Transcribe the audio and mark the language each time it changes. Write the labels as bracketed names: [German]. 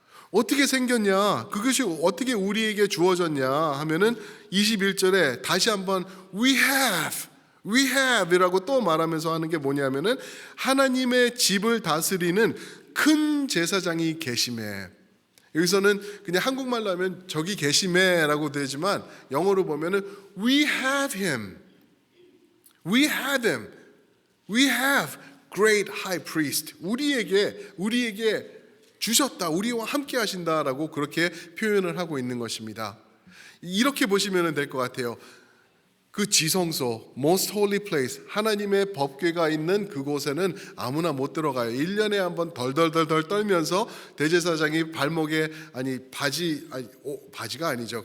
[Korean] 어떻게 생겼냐? 그것이 어떻게 우리에게 주어졌냐 하면은 21절에 다시 한번 [English] we have [Korean] 이라고 또 말하면서 하는 게 뭐냐면은 하나님의 집을 다스리는 큰 제사장이 계심에. 여기서는 그냥 한국말로 하면 저기 계심에라고 되지만 영어로 보면은 [English] we have him. We have great high priest. [Korean] 우리에게 주셨다. 우리와 함께 하신다라고 그렇게 표현을 하고 있는 것입니다. 이렇게 보시면 될 것 같아요. 그 지성소, [English] most holy place, [Korean] 하나님의 법궤가 있는 그곳에는 아무나 못 들어가요. 1년에 한번 덜덜덜 떨면서 대제사장이 발목에 바지가 아니죠.